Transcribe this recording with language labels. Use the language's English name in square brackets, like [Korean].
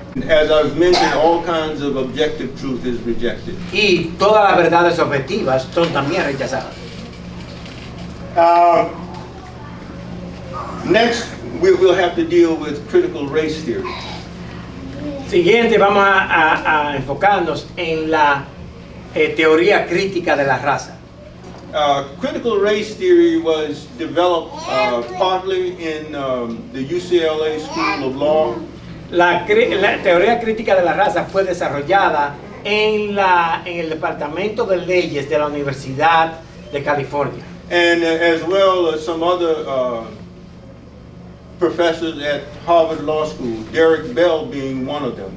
[English] As I've mentioned, all kinds of objective truth is rejected. [Spanish] Y todas las verdades objetivas son también rechazadas. [English] Next, we'll have to deal with critical race theory. [Spanish] Siguiente, vamos a enfocarnos en la teoría crítica de la raza. [English] Critical race theory was developed partly in the UCLA School of Law. [Spanish] La teoría crítica de la raza fue desarrollada en el Departamento de Leyes de la Universidad de California. [English] And as well as some other professors at Harvard Law School, Derek Bell being one of them.